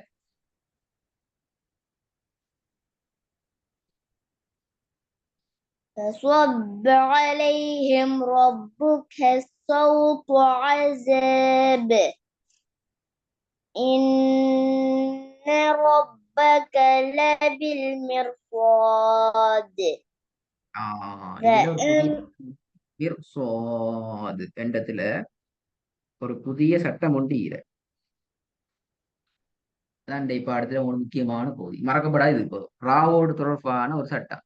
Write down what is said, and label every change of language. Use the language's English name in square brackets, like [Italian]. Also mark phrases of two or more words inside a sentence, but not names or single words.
[Arabic] فصب عليهم ربك صوت عذاب. إن ربك لبالمرصاد. [Tamil] இதுல ஒரு புதிய மிர்சாத் என்ற ஒரு புதிய சட்டம் ஒன்று அதான் இந்த பாடத்துல ஒரு முக்கியமான பகுதி மறக்கப்படாது. இது இப்போ ராவோடு தொடர்பான ஒரு சட்டம்.